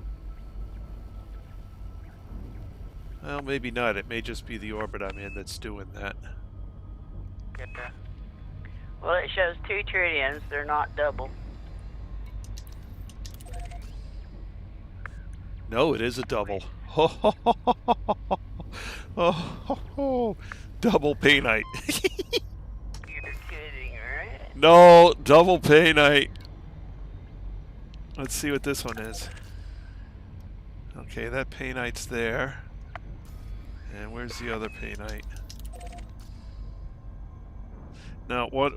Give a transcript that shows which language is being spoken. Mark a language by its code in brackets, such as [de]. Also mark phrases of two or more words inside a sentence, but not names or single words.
[en] Well, maybe not. It may just be the orbit I'm in that's doing that. Yeah. Well, it shows 2 tritiums. They're not double. No, it is a double. Ho ho ho ho ho ho ho ho ho. Double painite. You're kidding, right? No, double painite. Let's see what this one is. Okay, that painite's there. And where's the other painite? Now, what?